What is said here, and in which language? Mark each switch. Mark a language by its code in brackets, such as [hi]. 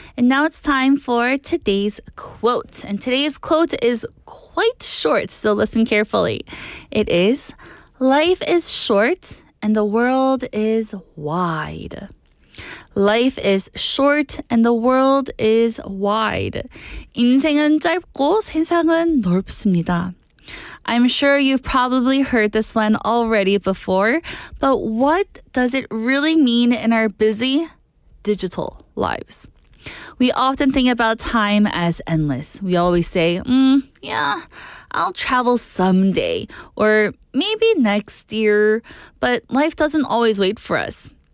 [en] And now it's time for today's quote. And today's quote is quite short, so listen carefully. It is, life is short and the world is wide. Life is short and the world is wide. [ko] 인생은 짧고 세상은 넓습니다. [en] I'm sure you've probably heard this one already before, but what does it really mean in our busy digital lives? We often think about time as endless. We always say, yeah, I'll travel someday, or maybe next year, but life doesn't always wait for us.